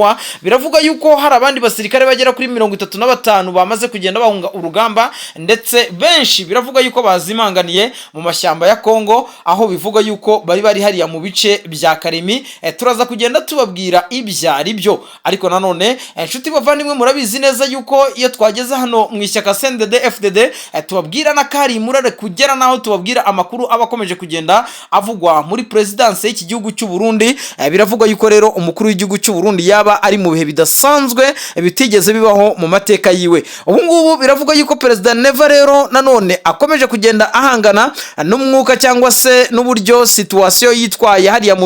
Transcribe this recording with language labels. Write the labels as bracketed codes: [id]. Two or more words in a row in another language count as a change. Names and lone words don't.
[rw] Biravuga yuko hari abandi basirikare bagera kuri 35 bamaze kugenda bahunga urugamba, ndetse benshi biravuga yuko bazimanganiye mu mashyamba ya Kongo, aho bivuga yuko bari hariya mu bice bya Karemi. Turaza kugenda tubabwira ibyari byo. Ariko nanone nshuti bavandimwe, murabizi neza yuko iyo twageze hano mu ishyaka CNDD FDD tubabwira na kari murare kugera naho tubabwira amakuru abakomeje kugenda avugwa muri presidence y'iki gihugu cy'u Burundi. Biravuga yuko rero umukuru w'igihugu cy'u Burundi yaba ari mu bihe bidasanzwe bitigeze bibaho mu mateka yiwe. Ubu ngubu biravuga yuko perezida Neva rero nanone akomeje kugenda ahangana n'umwuka cyangwa se n'uburyo situation yitwaye hariya mu